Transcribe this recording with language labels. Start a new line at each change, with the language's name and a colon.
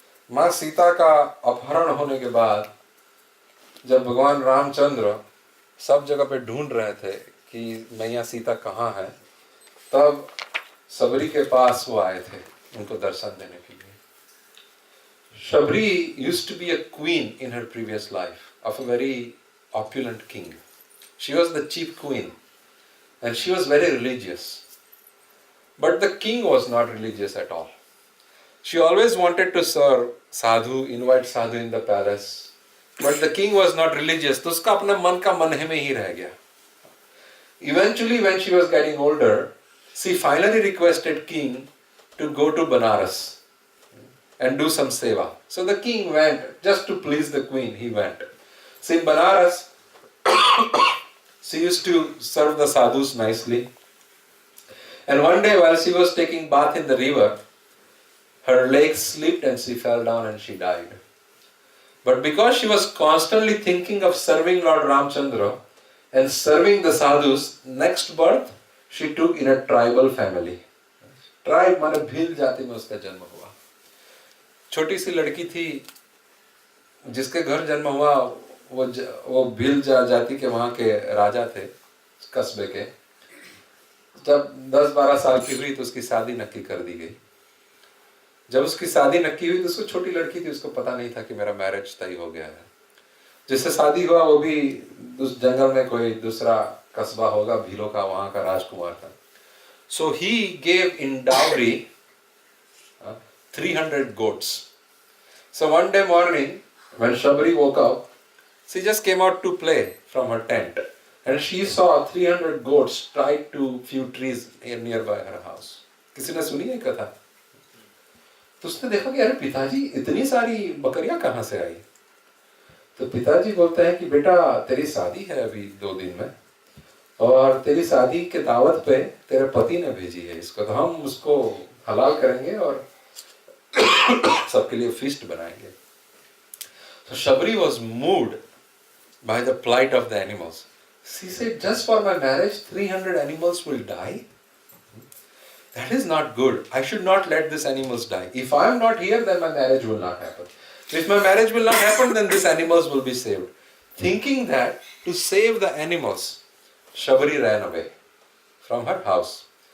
Hindi: माँ सीता का अपहरण होने के बाद जब भगवान रामचंद्र सब जगह पे ढूंढ रहे थे कि मैया सीता कहाँ है, तब सबरी के पास वो आए थे उनको दर्शन देने के लिए।
English: Shabari used to be a queen in her previous life of a very opulent king. She was the chief queen and she was very religious. But the king was not religious at all. She always wanted to serve sadhu, invite sadhu in the palace. But the king was not religious.
Hindi: तो उसका अपने मन का मन में ही रह गया.
English: Eventually, when she was getting older, she finally requested king to go to Banaras and do some seva. So the king went, just to please the queen, he went. So in Banaras, she used to serve the sadhus nicely. And one day while she was taking bath in the river, her legs slipped and she fell down and she died. But because she was constantly thinking of serving Lord Ramchandra and serving the sadhus, next birth she took in a tribal family.
Hindi: Tribe माने भील जाति में उसका जन्म हुआ। छोटी सी लड़की थी, जिसके घर जन्म हुआ वो भील जाति के वहाँ के राजा थे कस्बे के। जब 10-12 साल की हुई तो उसकी शादी नक्की कर दी गई। जब उसकी शादी नक्की हुई तो उसको, छोटी लड़की थी, उसको पता नहीं था कि मेरा मैरिज तय हो गया है। जिससे शादी हुआ वो भी उस जंगल में कोई दूसरा कस्बा होगा भीलों का, वहां का राजकुमार था।
English: So he gave in dowry 300 goats. So one day morning when Shabri woke up, she just came out to play from her tent and she saw 300 goats tied to few trees nearby her house.
Hindi: किसी ने सुनी है कथा? तो उसने देखा कि अरे पिताजी इतनी सारी बकरियां कहाँ से आई। तो पिताजी बोलते हैं कि बेटा तेरी शादी है अभी 2 दिन में, और तेरी शादी के दावत पे तेरे पति ने भेजी है इसको, तो हम उसको हलाल करेंगे और सबके लिए फीस्ट बनाएंगे।
English: So Shabri was moved by the plight of the animals. She said, just for my marriage 300 animals will die? That is not good. I should not let these animals die. If I am not here, then my marriage will not happen. If my marriage will not happen, then these animals will be saved. Thinking that to save the animals, Shabri ran away from her house.